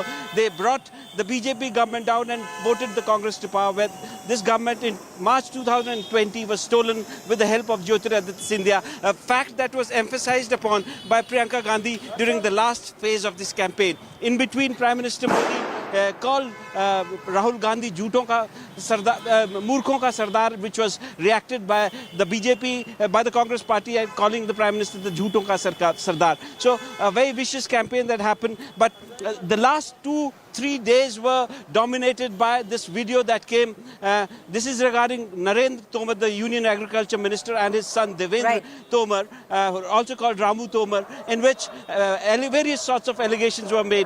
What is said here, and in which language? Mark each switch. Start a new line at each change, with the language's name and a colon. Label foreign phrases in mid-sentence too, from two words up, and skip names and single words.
English: They brought the BJP government down and voted the Congress to power, where this government in March 2020 was stolen with the help of Choudhry, Scindia, a fact that was emphasized upon by Priyanka Gandhi during the last phase of this campaign. In between, Prime Minister Modi called Rahul Gandhi
Hindi: झूठों का सरदार, मूर्खों का सरदार,
English: which was reacted by the BJP, by the Congress party, and calling the Prime Minister the
Hindi: झूठों का सरदार.
English: So a very vicious campaign that happened, but the last 2-3 days were dominated by this video that came. This is regarding Narendra Tomar, the Union Agriculture Minister, and his son Devendra Tomar, also called Ramu Tomar, in which various sorts of allegations were made.